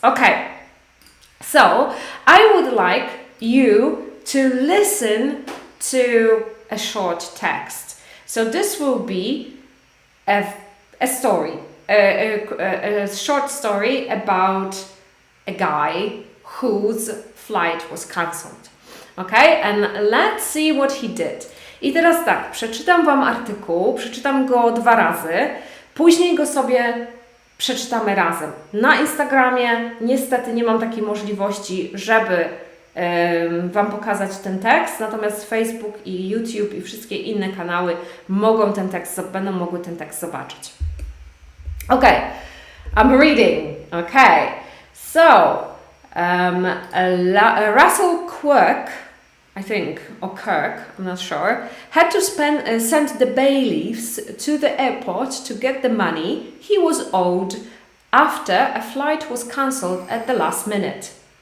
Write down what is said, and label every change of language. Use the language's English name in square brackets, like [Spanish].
[English] Okay, so I would like you to listen to a short text. So this will be a story. A short story about a guy whose flight was cancelled. Okay? And let's see what he did. [Polish] I teraz tak, przeczytam Wam artykuł, przeczytam go 2 razy, później go sobie przeczytamy razem. Na Instagramie niestety nie mam takiej możliwości, żeby Wam pokazać ten tekst, natomiast Facebook i YouTube i wszystkie inne kanały będą mogły ten tekst zobaczyć. [English] Okay, I'm reading. Okay, so Russell Quirk, I think, or Kirk, I'm not sure, had to send the bailiffs to the airport to get the money he was owed after a flight was cancelled at the last minute.